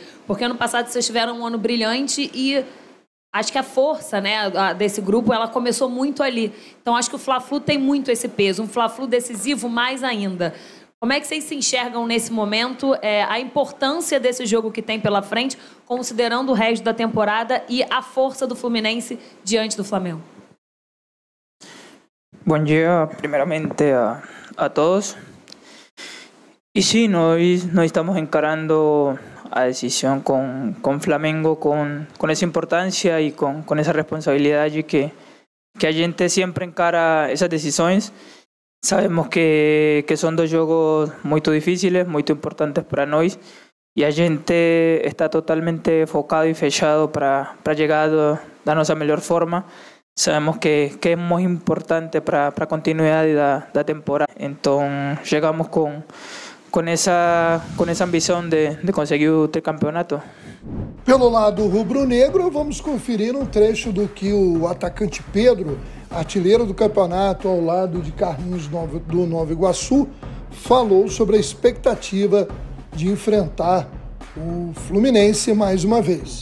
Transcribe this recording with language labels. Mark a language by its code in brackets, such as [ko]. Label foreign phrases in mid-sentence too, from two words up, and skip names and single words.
[pt] Porque ano passado vocês tiveram um ano brilhante e acho que a força, né, desse grupo, ela começou muito ali. Então, acho que o Fla-Flu tem muito esse peso, um Fla-Flu decisivo mais ainda. Como é que vocês se enxergam nesse momento, a importância desse jogo que tem pela frente, considerando o resto da temporada e a força do Fluminense diante do Flamengo? [es] Buen día, primeramente a todos. Y sí, nos estamos encarando a decisión con Flamengo con esa importancia y con esa responsabilidad y que [pt] a gente [es] siempre encara esas decisiones. Sabemos que son dos jogos muy difíciles, muy importantes para nós y [pt] a gente está totalmente focado [es] y fechado para llegar [pt] da nossa melhor forma. [es] Sabemos que es muy importante para [pt] a continuidade da temporada. Então, chegamos com essa ambição de conseguir o tricampeonato. Pelo lado rubro-negro, vamos conferir um trecho do que o atacante Pedro artilheiro do campeonato ao lado de Carlinhos do Nova Iguaçu, falou sobre a expectativa de enfrentar o Fluminense mais uma vez.